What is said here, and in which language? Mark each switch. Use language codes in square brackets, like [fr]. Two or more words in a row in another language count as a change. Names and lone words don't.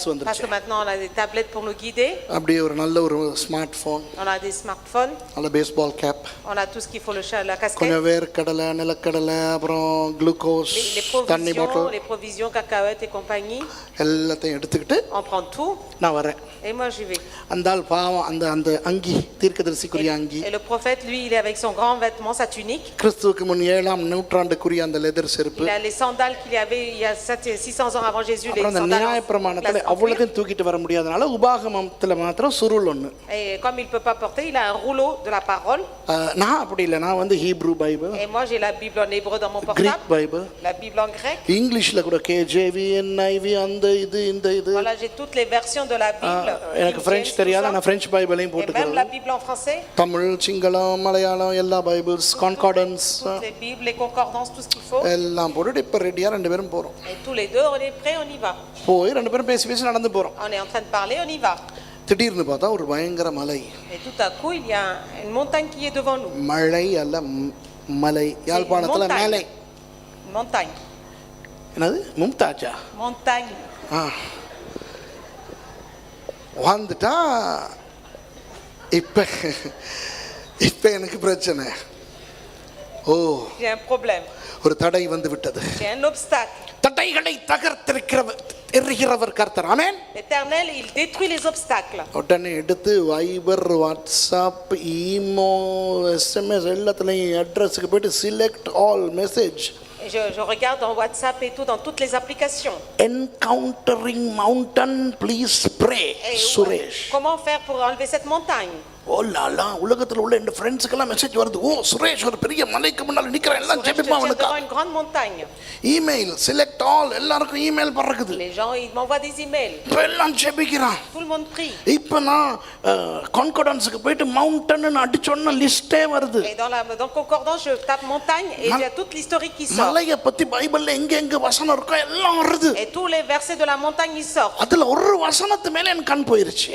[fr] Parce [ta] வந்துருச்சு [fr] que maintenant on a des tablettes pour nous guider. [ta] அப்படியே ஒரு நல்ல ஒரு ஸ்மார்ட் ஃபோன் [fr] On a des smartphones. [ta] நல்ல பேஸ்பால் கேப் [fr] On a tout ce qu'il faut, la casquette. [ta] கொஞ்சம் வேர்க்கடலை நிலக்கடலை அப்புறம் குளுக்கோஸ் தண்ணி பாட்டில் [fr] Les provisions, cacahuètes et compagnie. [ta] எல்லாத்தையும் எடுத்துக்கிட்டு [fr] On prend tout. [ta] நான் வரேன். [fr] Et moi j'y vais. [ta] அந்த ஆள் பாவம் அந்த அந்த அங்கி தீர்க்கதரிசிக்குரிய அங்கி [fr] Et le prophète, lui, il est avec son grand vêtement, sa tunique. [ta] கிறிஸ்துவுக்கு முன் 7ஆம் நூற்றாண்டுக்குரிய அந்த லெதர் செருப்பு [fr] Il a les sandales qu'il y avait il y a 600 ans avant Jésus. Les [ta] அப்புறம் அந்த [fr] sandales [ta] நியாயப்பிரமாணத்துல [fr] en cuir. [ta] அவ்வளோத்தையும் தூக்கிட்டு வர முடியாதனால உபாகமத்துல மாத்திரம் சுருள் ஒன்று. [fr] Et comme il ne peut pas porter, il a un rouleau de la parole. [ta] நான் அப்படி இல்லை, நான் வந்து ஹீப்ரூ பைபிள், [fr] Et moi, j'ai la Bible en hébreu dans mon [ta] கிரீக் [fr] portable. [ta] பைபிள், [fr] La Bible en grec. [ta] இங்கிலீஷ்ல கூட KJV NIV அந்த இது இந்த இது. [fr] Voilà, j'ai toutes les versions de la Bible. [ta] எனக்கு பிரெஞ்சு தெரியாது, நான் பிரெஞ்சு பைபிளையும் [fr] Et même [ta] போட்டுக்கிறேன். [fr] la Bible en français. [ta] தமிழ் சிங்களம் மலையாளம் எல்லா [en] Bibles concordances [fr] Toutes les Bibles, les concordances, tout ce qu'il faut. [ta] எல்லாம் போட்டுட்டு இப்போ ரெடியாக 2 பேரும் போகிறோம். [fr] Et tous les deux, on est prêts, on y va. [ta] போய் 2 பேரும் பேசி பேசி நடந்து போகிறோம். [fr] On est en train de parler, on y va. [ta] திடீர்னு பார்த்தா ஒரு பயங்கர மலை. [fr] Et tout à coup, il y a une montagne qui est devant nous. [ta] மழை அல்ல மலை. யாழ்ப்பாணத்தில் மேலை. [fr] Montagne. [ta] என்னது மும்தாஜா? [fr] Montagne. [ta] வந்துட்டா இப்ப இப்ப எனக்கு பிரச்சனை. ஓ, [fr] J'ai un problème. [ta] ஒரு தடை வந்து விட்டது. [fr] J'ai un obstacle. [ta] தடைகளை தகர்த்தெறிகிறவர் கர்த்தர். ஆமென். [fr] L'Éternel, il détruit les obstacles. [ta] உடனே எடுத்து வைபர், வாட்ஸ்அப், ஈமோ, SMS எல்லாத்துலயும் அட்ரஸுக்கு போயிட்டு [en] select all message. [fr] Et je regarde dans WhatsApp et tout, dans toutes les applications. [en] Encountering mountain, please pray. [fr] Et சுரேஷ். comment faire pour enlever cette montagne? [ta] ஓ லாலா, உலகத்துல உள்ள என் ஃப்ரெண்ட்ஸ்க்கெல்லாம் மெசேஜ் வருது. ஓ சுரேஷ் ஒரு பெரிய மலைக்கு முன்னால நிக்கிறேன், எல்லாம் [fr] Je [ta] ஜெபிப்பா [fr] tiens [ta] அவனுக்கு. [fr] devant une grande montagne. [en] email select all, [ta] எல்லாருக்கும் இமெயில் பறக்குது. [fr] Les gens, ils m'envoient des emails. [ta] இப்ப எல்லாம் ஜெபிக்கிறான். [fr] Tout le monde prie. [ta] இப்ப நான் கான்கார்டன்ஸ்க்கு போயிட்டு மவுண்டன் அடிச்சோன்னா லிஸ்டே வருது. [fr] Et dans concordance, je tape montagne et il y a toute l'historique qui sort. [ta] மலையை பத்தி பைபிள்ல எங்க எங்க வசனம் இருக்கோ எல்லாம் வருது. [fr] Et tous les versets de la montagne, ils sortent. [ta] அதுல ஒரு வசனத்து மேல எனக்கு கண் போயிருச்சு.